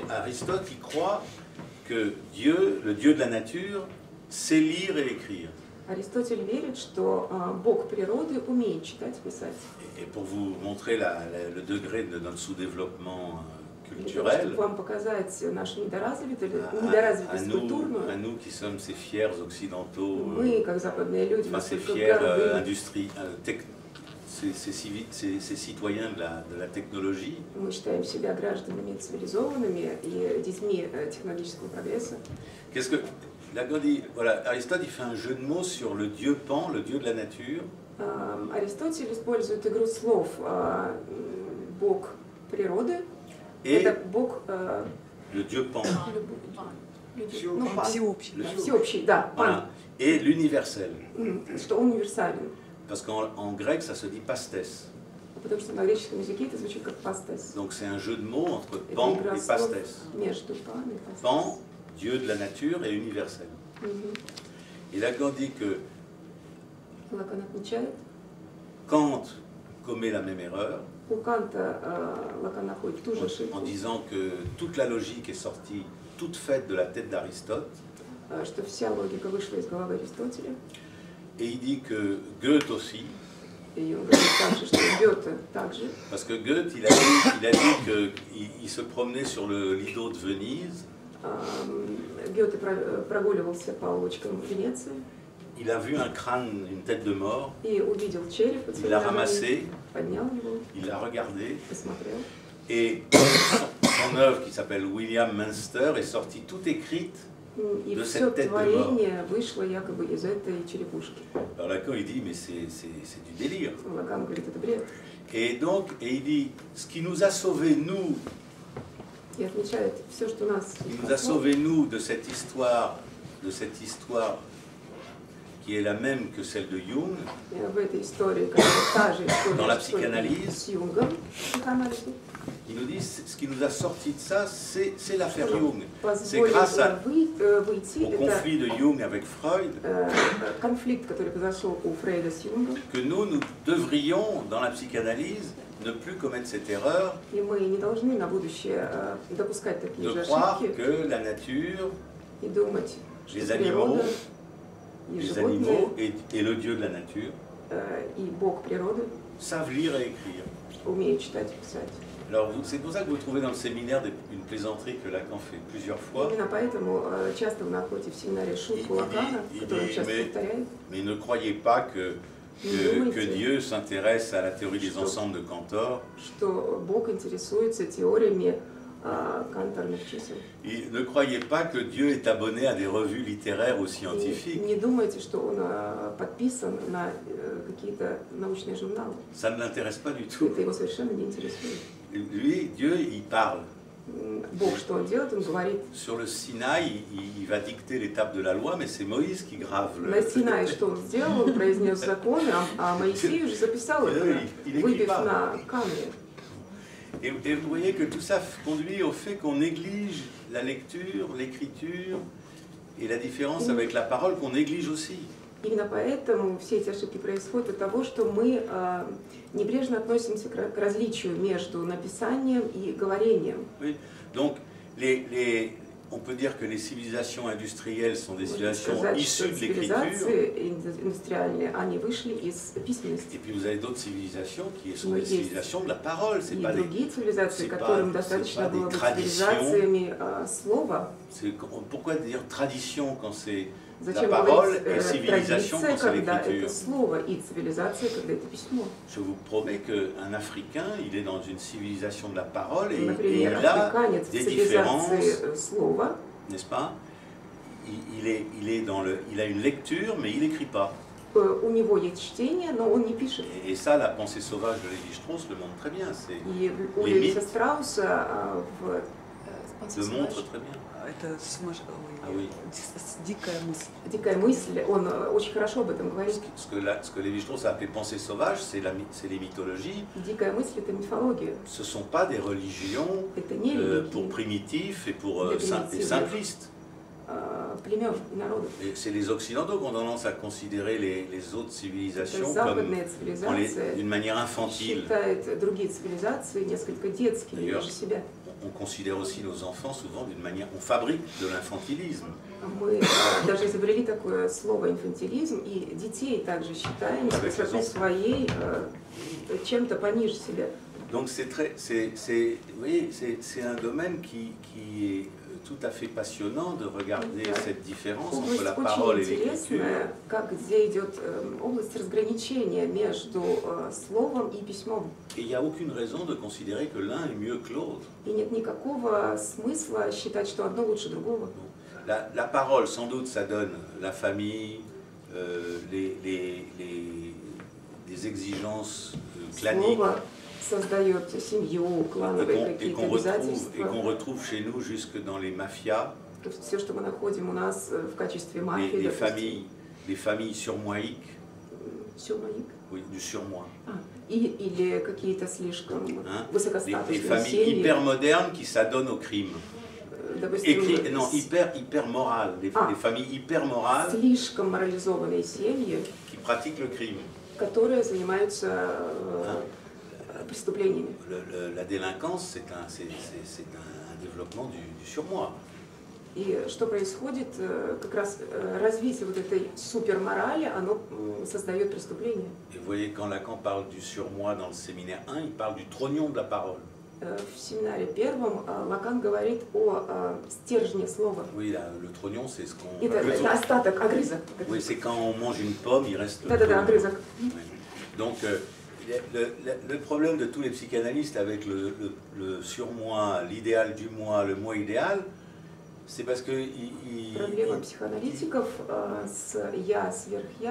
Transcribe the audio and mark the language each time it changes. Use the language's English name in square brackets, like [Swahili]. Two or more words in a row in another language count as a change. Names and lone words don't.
[French] Aristote, il croit que Dieu, le Dieu de la nature, sait lire et écrire. [Russian] Аристотель верит, что Бог природы умеет читать и писать. [French] Et pour vous montrer le degré de notre sous-développement [Russian] Для того, [French] culturel, [Russian] чтобы вам показать нашу недоразвитость [French] à [Russian] культурную, [French] nous qui sommes ces fiers occidentaux, [Russian] мы, как западные люди, [French] enfin, ces [Russian] настолько [French] fiers [Russian] горды. [French] ces citoyens de la technologie, [Russian] Мы считаем себя гражданами цивилизованными и детьми технологического прогресса. [French] qu'est-ce que Lacan dit, voilà, Aristote il fait un jeu de mots sur le dieu Pan, le dieu de la nature, [Russian] Аристотель использует игру слов Бог природы. [French] et [Russian] Это Бог [French] le dieu Pan. [Russian] Люди, ну, пан. Всеобщий. [French] Le [Russian] Да, всеобщий. всеобщий, да, пан. [French] Voilà. Et l'universel. [Russian] Что он универсален. [French] Parce qu'en grec, ça se dit pastes. [Russian] Потому что на греческом языке это звучит как пастес. [French] Donc c'est un jeu de mots entre [Russian] Это [French] pan [Russian] игра [French] et [Russian] слов [French] pastes. [Russian] между пан и пастес. [French] Pan, Dieu de la nature, et universel. Et Lacan dit que [Russian] Лакан отмечает, [French] Kant commet la même erreur [Russian] у Канта Лакан находит ту же [French] en [Russian] ошибку, [French] disant que toute la logique est sortie toute faite de la tête d'Aristote. [Russian] что вся логика вышла из головы Аристотеля. [French] Et il dit que Goethe aussi, [Russian] И он говорит также, что Гёте также, [French] parce que Goethe, il a dit qu'il se promenait sur le Lido de Venise, [Russian] Гёте прогуливался по улочкам Венеции [French] il a vu un crâne, une tête de mort, [Russian] и увидел череп под [French] il [Russian] своими [French] l'a [Russian] ногами, [French] ramassé, [Russian] поднял его, [French] il l'a regardé, [Russian] посмотрел. [French] et son œuvre qui s'appelle William Münster est sortie toute écrite. [Russian] И [French] De [Russian] все [French] cette tête de mort. [Russian] творение вышло якобы из этой черепушки. [French] Alors Lacan, il dit, mais c'est du délire. [Russian] Лакан говорит, это бред. [French] Et donc, il dit, ce qui nous a sauvés, nous, [Russian] И отмечает все, что нас [French] il nous a sauvés, nous, de cette histoire qui est la même que celle de Jung, [Russian] в этой истории, которая та же [French] Dans la [Russian] история, [French] psychanalyse. [Russian] с Юнгом, психоанализом, [French] il nous dit, ce qui nous a sortis de ça, c'est l'affaire Jung. C'est [Russian] позволил [French] grâce [Russian] выйти, [French] au [Russian] это [French] conflit de Jung avec Freud [Russian] конфликт, который произошел у Фрейда с Юнгом, [French] que nous devrions, dans la psychanalyse, ne plus commettre cette erreur [Russian] и мы не должны на будущее допускать такие [French] de [Russian] же [French] croire [Russian] ошибки [French] que la nature, [Russian] и думать, что [French] les animaux, [Russian] природа и [French] les [Russian] животные [French] animaux et le Dieu de la nature [Russian] и Бог природы [French] savent lire et écrire. [Russian] умеют читать и писать. [French] Alors c'est pour ça que vous trouvez dans le séminaire une plaisanterie que Lacan fait plusieurs fois. [Russian] Именно поэтому часто вы находите в семинаре шутку Лакана, которую он часто повторяет. [French] Mais ne croyez pas que Dieu s'intéresse à la théorie des ensembles de Cantor. [Russian] Что Бог интересуется теориями канторных чисел. [French] Et ne croyez pas que Dieu est abonné à des revues littéraires ou [Russian] И [French] scientifiques. [Russian] не думайте, что он подписан на какие-то научные журналы. [French] Ça ne l'intéresse pas du tout. [Russian] Это его совершенно не интересует. [French] Lui, Dieu, il parle. [Russian] Бог что он делает? Он говорит. [French] Sur le Sinaï, il va dicter l'étape de la loi, mais c'est Moïse qui grave le... [Russian] На Синае что он сделал? Он произнес законы, а Моисей уже записал это, выбив на камне. [French] Et vous voyez que tout ça conduit au fait qu'on néglige la lecture, l'écriture et la différence avec la parole qu'on néglige aussi. [Russian] Именно поэтому все эти ошибки происходят от того, что мы небрежно относимся к различию между написанием и говорением. [French] Oui. Donc, on peut dire que les civilisations industrielles sont des civilisations issues de l'écriture. [Russian] Индустриальные, они вышли из письменности. [French] Et puis vous avez d'autres civilisations qui sont des civilisations de la parole. C'est [Russian] И [French] pas [Russian] другие цивилизации, которым достаточно было быть цивилизациями слова. [French] Pourquoi dire tradition quand c'est la [Russian] Зачем [French] parole [Russian] говорить [French] et civilisation [Russian] традиция, [French] quand c'est [Russian] когда это [French] l'écriture? [Russian] слово, и цивилизация, когда это письмо? [French] Je vous promets qu'un Africain, il est dans une civilisation de la parole et [Russian] Например, [French] il a [Russian] африканец в [French] des différences, [Russian] цивилизации слова, [French] n'est-ce pas? Il a une lecture, mais il n'écrit pas. [Russian] у него есть чтение, но он не пишет. [French] Et ça, la pensée sauvage de Lévi-Strauss le montre très bien. [Russian] И у Левиса Страуса [French] le montre très bien. [Russian] Это [French] Ah oui. [Russian] дикая мысль. «Дикая мысль», он очень хорошо об этом говорит. [French] Ce que Lévi-Strauss a appelé pensée sauvage, c'est les mythologies. [Russian] «Дикая мысль» — это мифология. [French] Ce ne sont pas des religions [Russian] Это не религии, [French] pour primitifs et pour simplistes. [Russian] племен и народов. [French] C'est les Occidentaux qui ont tendance à considérer les autres civilisations [Russian] Западные [French] d'une [Russian] цивилизации [French] manière infantile. [Russian] считают другие цивилизации несколько детскими, ниже себя. [French] On considère aussi nos enfants souvent d'une manière... On fabrique de l'infantilisme. [Russian] Мы даже изобрели такое слово «инфантилизм», и детей также считаем с высоты своей чем-то пониже себя. [French] Donc vous voyez, c'est un domaine qui est tout à fait passionnant de regarder cette différence entre la parole et l'écriture. [Russian] Как где идет область разграничения между словом и письмом. [French] Et il n'y a aucune raison de considérer que l'un est mieux que l'autre. [Russian] И нет никакого смысла считать, что одно лучше другого. [French] La parole, sans doute, ça donne la famille, les exigences claniques. [Russian] Создает семью, клановые какие-то обязательства. [French] Et qu'on retrouve chez nous jusque dans les mafias. [Russian] Все, что мы находим у нас в качестве мафии, [French] les familles surmoïques, oui, du surmoi. [Russian] Или какие-то слишком [French] Les [Russian] высокостатусные [French] familles [Russian] семьи. [French] hyper modernes qui s'adonnent au crime. Hyper morales, les familles hyper morales [Russian] слишком морализованные семьи, [French] qui pratiquent le crime. [Russian] которые занимаются преступлениями. [French] La délinquance, c'est un développement du surmoi. [Russian] И что происходит, как раз развитие вот этой суперморали, оно создает преступление. [French] Et vous voyez, quand Lacan parle du surmoi dans le séminaire 1, il parle du trognon de la parole. [Russian] В семинаре первом Лакан говорит о стержне слова. [French] Oui, le trognon, c'est ce qu'on... [Russian] Это остаток, огрызок. [French] Oui, c'est quand on mange une pomme, il reste le [Russian] Да-да-да, [French] trognon. [Russian] огрызок. [French] Oui. Donc, le problème de tous les psychanalystes avec le surmoi, l'idéal du moi, le moi idéal, c'est parce que [Russian] Проблема психоаналитиков с «я», сверх-я,